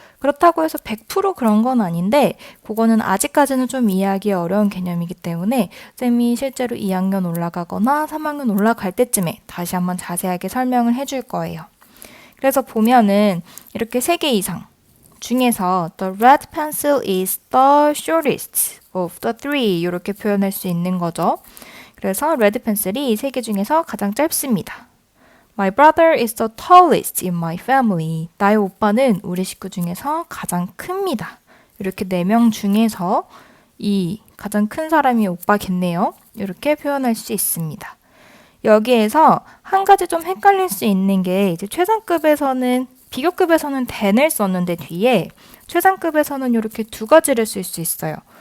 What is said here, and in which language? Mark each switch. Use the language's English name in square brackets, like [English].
[Korean] 그렇다고 해서 100% 그런 건 아닌데 그거는 아직까지는 좀 이해하기 어려운 개념이기 때문에 쌤이 실제로 2학년 올라가거나 3학년 올라갈 때쯤에 다시 한번 자세하게 설명을 해줄 거예요. 그래서 보면은 이렇게 3개 이상 중에서 [English] the red pencil is the shortest of the three [Korean] 이렇게 표현할 수 있는 거죠. 그래서 레드 펜슬이 3개 중에서 가장 짧습니다. [English] My brother is the tallest in my family. [Korean] 나의 오빠는 우리 식구 중에서 가장 큽니다. 이렇게 4명 중에서 이 가장 큰 사람이 오빠겠네요. 이렇게 표현할 수 있습니다. 여기에서 한 가지 좀 헷갈릴 수 있는 게 이제 최상급에서는 비교급에서는 than을 썼는데 뒤에 최상급에서는 이렇게 2가지를 쓸 수 있어요.